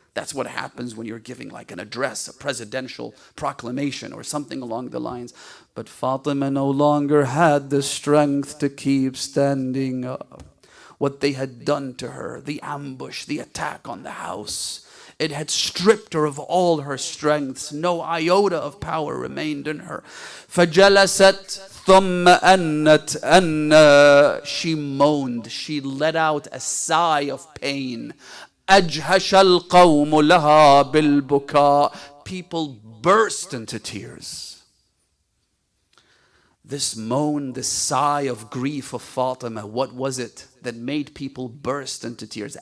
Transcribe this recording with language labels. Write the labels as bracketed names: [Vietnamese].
[English] That's what happens when you're giving like an address, a presidential proclamation or something along the lines. But Fatima no longer had the strength to keep standing up. What they had done to her, the ambush, the attack on the house, it had stripped her of all her strengths. No iota of power remained in her. [Arabic] فَجَلَسَتْ ثُمَّ أَنَّتْ [English] She moaned. She let out a sigh of pain. [Arabic] أَجْهَشَ الْقَوْمُ لَهَا بِالْبُكَاءِ [English] People burst into tears. This moan, this sigh of grief of Fatima, what was it that made people burst into tears?